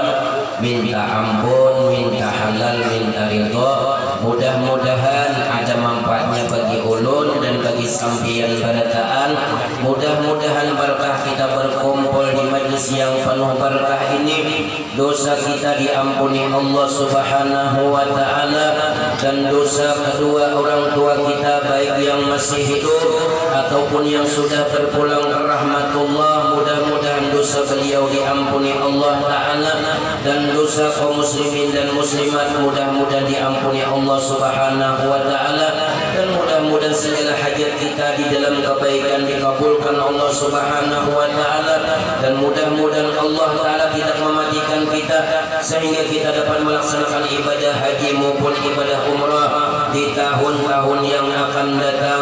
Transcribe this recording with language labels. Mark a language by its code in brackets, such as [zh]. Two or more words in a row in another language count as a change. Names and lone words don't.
[id] Minta ampun, minta halal, minta ridha. Mudah-mudahan ada manfaatnya bagi ulun dan bagi [bjn] sampian barataan. [id] Mudah-mudahan berkah kita berkumpul di majlis yang penuh berkah ini, dosa kita diampuni Allah Subhanahu wa Ta'ala, dan dosa kedua orang tua kita baik yang masih hidup ataupun yang sudah berpulang ke rahmatullah. Mudah-mudahan dosa beliau diampuni Allah Ta'ala, dan dosa kaum muslimin dan muslimat mudah-mudahan diampuni Allah Subhanahu wa Ta'ala, dan mudah-mudahan segala hajat kita di dalam kebaikan dikabulkan Allah Subhanahu wa Ta'ala, dan mudah-mudahan Allah Ta'ala tidak mematikan kita sehingga kita dapat melaksanakan ibadah haji maupun ibadah umrah di tahun-tahun yang akan datang.